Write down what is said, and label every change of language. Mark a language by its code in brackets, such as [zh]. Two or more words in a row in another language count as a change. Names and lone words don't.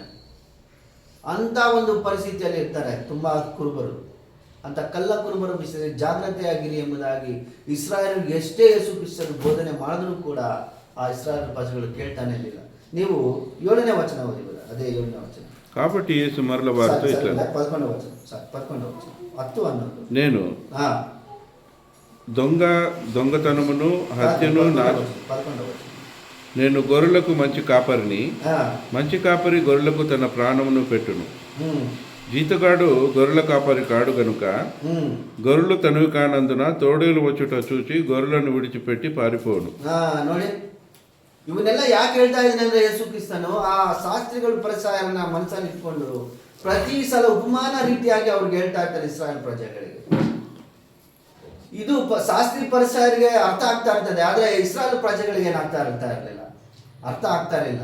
[kn] ಅಂತ ಒಂದು ಪರಿಸ್ಥಿತಿಯಲ್ಲಿ ಇರ್ತಾರೆ ತುಂಬಾ ಕುರುಬರು. ಅಂತ ಕಳ್ಳ ಕುರುಬರ ವಿಷಯದಲ್ಲಿ ಜಾಗ್ರತೆಯಾಗಿರಿ ಎಂಬುದಾಗಿ ಇಸ್ರಾಯೇಲ್ ಎಷ್ಟೇ ಯೇಸು ಕ್ರಿಸ್ತನು ಬೋಧನೆ ಮಾಡಿದ್ರು ಕೂಡ ಆ ಇಸ್ರಾಯೇಲ್ ಪ್ರಜೆಗಳು ಕೇಳ್ತಾನೆ ಇರಲಿಲ್ಲ. ನೀವು 7ನೇ ವಚನ ಓದಿಬೋದು, ಅದೇ 7ನೇ ವಚನ. [te] కాబట్టి యేసు మరల వారితో ఇట్లా 11వ వచనం, 10 11. నేను దొంగతనమును హత్యను 11వ వచనం. నేను గొర్రెలకు మంచి కాపరిని, మంచి కాపరి గొర్రెలకు తన ప్రాణమును పెట్టును. జీతగాడు గొర్రెల కాపరి కాడు గనుక గొర్రెలు తనవి కానందున తోడేలు వచ్చుట చూచి గొర్రెలను విడిచిపెట్టి పారిపోను. [kn] ನೋಡಿ, ಇವನ್ನೆಲ್ಲ ಯಾಕೆ ಹೇಳ್ತಾ ಇದ್ದೀನಿ ಅಂದ್ರೆ ಯೇಸು ಕ್ರಿಸ್ತನು ಆ ಶಾಸ್ತ್ರಿಗಳು ಪರಿಸರನ ಮನಸ್ಸಲ್ಲಿ ಇಟ್ಕೊಂಡು ಪ್ರತಿ ಸಲ ಉಪಮಾನ ರೀತಿಯಾಗಿ ಅವ್ರಿಗೆ ಹೇಳ್ತಾ ಇರ್ತಾರೆ ಇಸ್ರಾಯೇಲ್ ಪ್ರಜೆಗಳಿಗೆ. ಇದು ಶಾಸ್ತ್ರಿ ಪರಿಸರಿಗೆ ಅರ್ಥ ಆಗ್ತಾ ಇರ್ತದೆ, ಆದ್ರೆ ಇಸ್ರಾಯೇಲ್ ಪ್ರಜೆಗಳಿಗೆ ಏನಾಗ್ತಾ ಇರಲಿಲ್ಲ, ಅರ್ಥ ಆಗ್ತಾ ಇರಲಿಲ್ಲ.